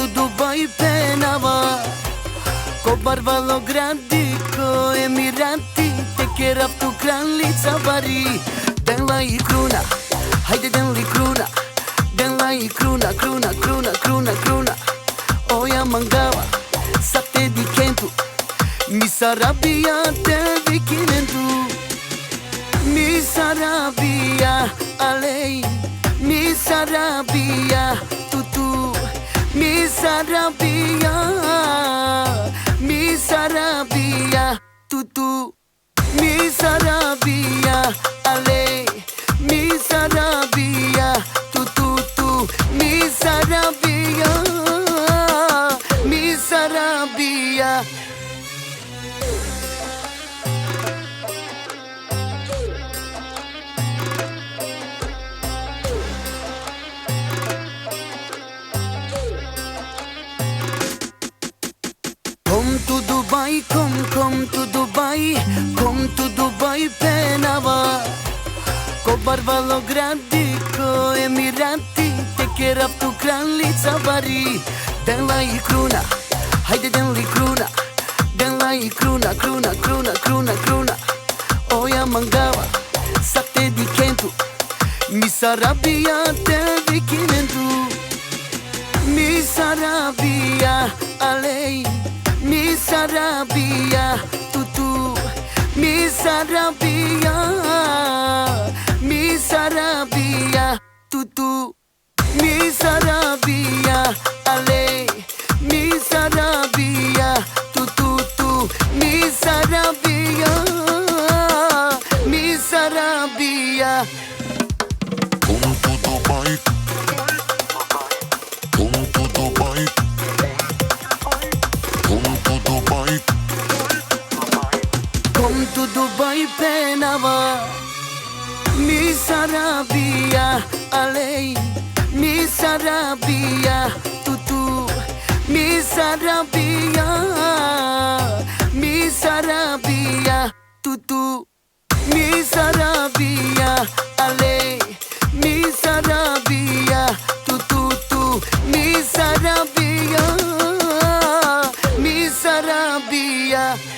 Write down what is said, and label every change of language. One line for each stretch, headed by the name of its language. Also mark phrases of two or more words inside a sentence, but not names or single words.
Romany: Dubai penava Ko barvalo gradi, ko emirati Te kerav tu kraljica vari Denla i kruna, hajde denli kruna Denla i kruna, kruna, kruna, kruna, kruna Oja mangava, sa te dikentu Mi sarabia te vikinentu Mi sarabia, alej Mi sarabia, tutu Mi sarabia Mi sarabia, tutu Mi sarabia, ale Mi sarabia, tutu tu Mi sarabia Mi sarabia
English: Come to Dubai, come to Dubai, come to Dubai
Romany: penava Ko barvalo gradi, ko emirati Te kerav tu kraljica vari Denla i kruna, hajde denli kruna Denla i kruna, kruna, kruna, kruna, kruna Oja mangava, sa te dikentu Mi sarabia te vikinentu Mi sarabia, alej Mi sarabia, tutu Mi sarabia Mi sarabia, tutu Mi sarabia, ale Mi sarabia, tutu tu Mi sarabia Mi sarabia
English: Come to Dubai. Come to Dubai. Come to Dubai. Come to Dubai
Romany: penava Mi sarabia, alej Mi sarabia, tutu Mi sarabia Mi sarabia, tutu Mi sarabia, alej Mi sarabia, tutu tu Mi sarabia Mi sarabia